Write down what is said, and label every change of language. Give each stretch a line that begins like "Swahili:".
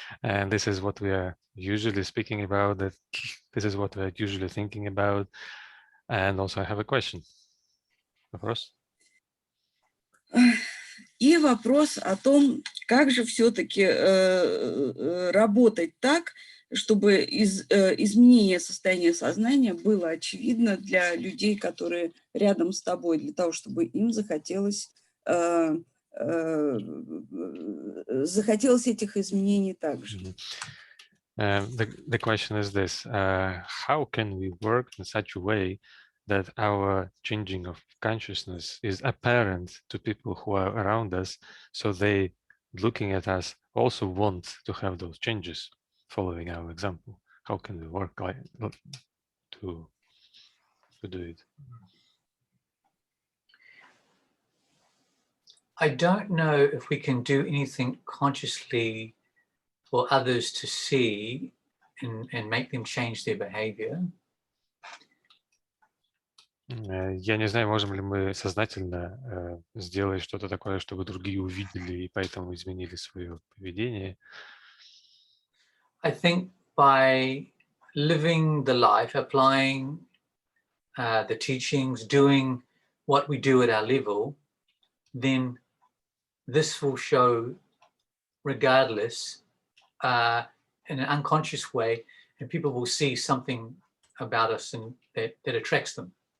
English: And this is what we are usually speaking about. This is what we are usually thinking about. And also I have a question.
Russian: Вопрос? И вопрос о том, как же все-таки работать так, чтобы изменение состояния сознания было очевидно для людей, которые рядом с тобой, для того, чтобы им захотелось этих изменений также.
English: The question is this, how can we work in such a way that our changing of consciousness is apparent to people who are around us, so they, looking at us, also want to have those changes, following our example? How can we work to do it? I don't know if we can do anything consciously for others to see and make them change their behavior.
Russian: Я не знаю, можем ли мы сознательно сделать что-то такое, чтобы другие увидели и поэтому изменили свое поведение.
English: I think by living the life, applying the teachings, doing what we do at our level, then this will show regardless in an unconscious way, and people will see something about us and that attracts them.